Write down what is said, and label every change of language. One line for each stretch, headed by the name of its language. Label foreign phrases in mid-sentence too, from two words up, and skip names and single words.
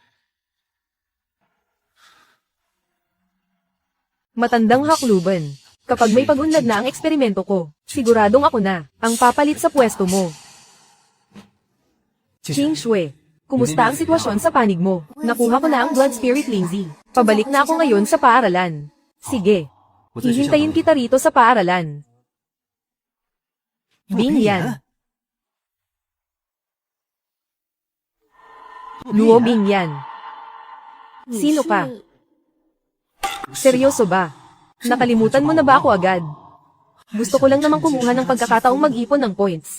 Filipino: Matandang hakluban. Kapag may pag-unlad na ang eksperimento ko, siguradong ako na ang papalit sa pwesto mo.
Chinese: 继续
Filipino: Ching Shui, kumusta ang sitwasyon sa panig mo? Nakuha ko na ang Blood Spirit Lindsay. Pabalik na ako ngayon sa paaralan. Sige,
Chinese: 我在学校
Filipino: hihintayin
Chinese: 等你
Filipino: kita rito sa paaralan. Bing Yan. Luo Bing Yan. Sino ka? Seryoso ba? Nakalimutan mo na ba ako agad? Gusto ko lang namang kumuha ng pagkakataong mag-ipon ng points.